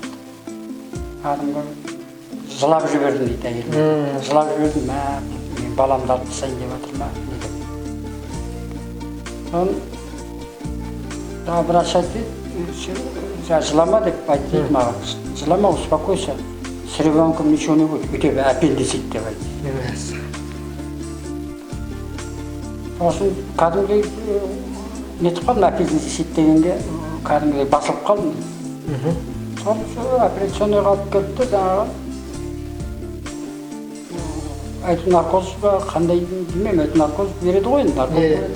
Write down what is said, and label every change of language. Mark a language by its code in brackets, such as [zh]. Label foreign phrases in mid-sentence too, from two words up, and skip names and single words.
[kk] Кәдімгі жылап жібердім дейді әйелім. Жылап жібердім, мен баламды алып тастайын деп жатыр ма деп. Соны врач айтты, жылама деп айтты дейді маған. Жылама, [ru] успокойся, с ребенком ничего не будет, у тебя аппендицит [kk] деп айтты. Сосын кәдімгідей нетіп қалдым, аппендицит дегенге кәдімгідей басылып қалдым. Соны операционныйға алып кетті, жаңағы әйтеуір наркоз ба, қандай білмеймін, әйтеуір наркоз береді ғой, наркоз береді.